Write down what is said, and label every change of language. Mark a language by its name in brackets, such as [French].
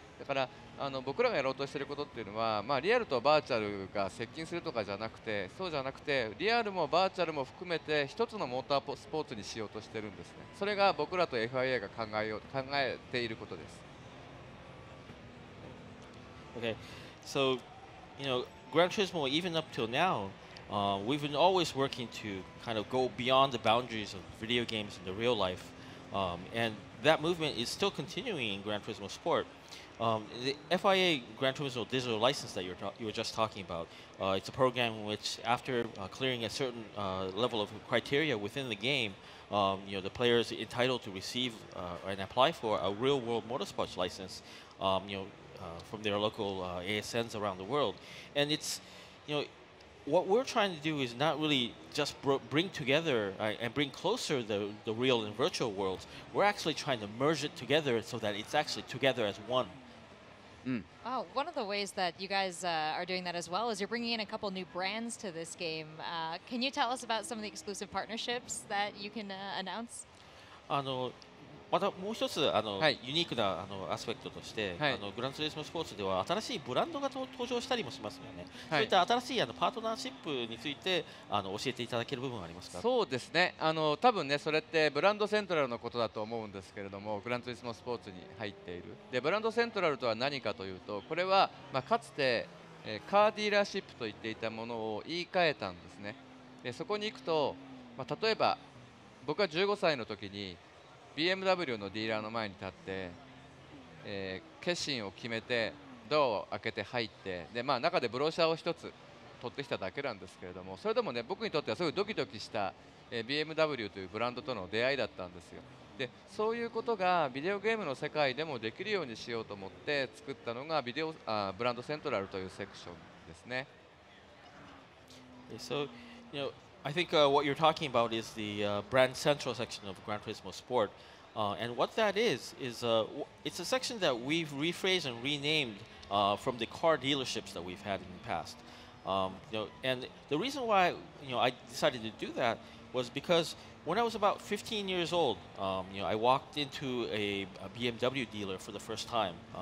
[Japanese] だから僕らがやろうとしていることっていうのは、リアルとバーチャルが接近するとかじゃなくて、そうじゃなくてリアルもバーチャルも含めて一つのモータースポーツにしようとしてるんですね。それが僕らと FIA が考えていることです。 [English] Okay, so Gran Turismo, even up till now, we've been always working to kind of go beyond the boundaries of video games in the real life, and that movement is still continuing in Gran Turismo Sport. The FIA Gran Turismo digital license that you were just talking about, it's a program in which, after clearing a certain level of criteria within the game, the player is entitled to receive and apply for a real-world motorsports license, from their local ASNs around the world, and it's, what we're trying to do is not really just bring together and bring closer the real and virtual worlds. We're actually trying to merge it together so that it's actually together as one. Oh, one of the ways that you guys are doing that as well is you're bringing in a couple new brands to this game. Can you tell us about some of the exclusive partnerships that you can announce? [Japanese] またもう一つユニークなアスペクトとして、グランツーリスモスポーツでは新しいブランドが登場したりもしますよね。そういった新しいパートナーシップについて教えていただける部分はありますか？そうですね。多分ね、それってブランドセントラルのことだと思うんですけれども、グランツーリスモスポーツに入っている。で、ブランドセントラルとは何かというと、これはかつてカーディーラーシップと言っていたものを言い換えたんですね。で、そこに行くと、例えば僕が15歳の時にBMW のディーラーの前に立って、決心を決めてドアを開けて入って、で、中でブロシャーを一つ取ってきただけなんですけれども、それでもね、僕にとってはすごいドキドキした、BMW というブランドとの出会いだったんですよ。で、そういうことがビデオゲームの世界でもできるようにしようと思って作ったのがブランドセントラルというセクションですね。 [English] So, I think what you're talking about is the brand central section of Gran Turismo Sport, and what that is it's a section that we've rephrased and renamed from the car dealerships that we've had in the past. And the reason why I decided to do that was because when I was about 15 years old, I walked into a BMW dealer for the first time.